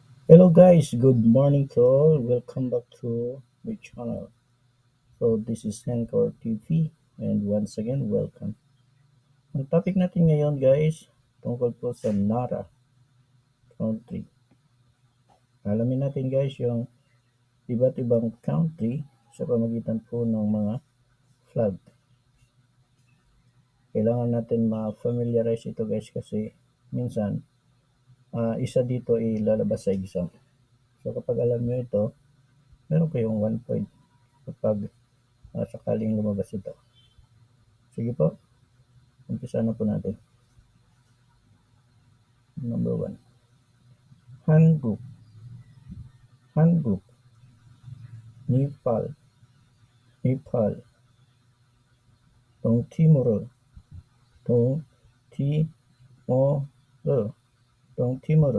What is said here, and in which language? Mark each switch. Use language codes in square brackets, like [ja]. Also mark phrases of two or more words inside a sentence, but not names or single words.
[en] Hello guys, good morning to all. Welcome back to my channel. So this is Anchor TV and once again welcome. [tl] Ang topic natin ngayon guys, tungkol po sa Nara country. Alamin natin guys yung iba't ibang country sa pamagitan po ng mga flag. Kailangan natin ma-familiarize ito guys kasi minsan isa dito ay lalabas sa exam. So kapag alam nyo ito, meron kayong 1 point kapag sakaling lumabas ito. Sige po, umpisa na po natin. [en] Number 1. [ko] 한국, 한국, 네팔, 네팔, 동티모르, 동티모르, 동티모르.